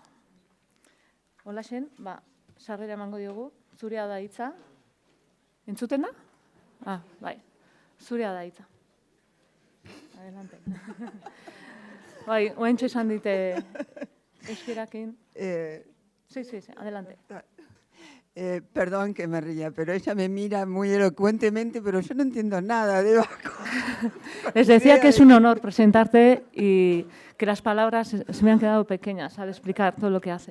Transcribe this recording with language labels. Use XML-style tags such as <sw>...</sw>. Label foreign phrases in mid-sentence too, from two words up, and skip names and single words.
<eu>Holaxen, sarrera emango diogu, zurea da hitza. Entzuten da? Bai, zurea da hitza.</eu> <es>Adelante.</es> <eu>Bai, oentxe esan dite euskerakin.</eu> <es>Sí, adelante. Perdón que me ría, pero ella me mira muy elocuentemente, pero yo no entiendo nada de vasco. Les decía que es un honor presentarte y que las palabras se me han quedado pequeñas al explicar todo lo que haces.</es>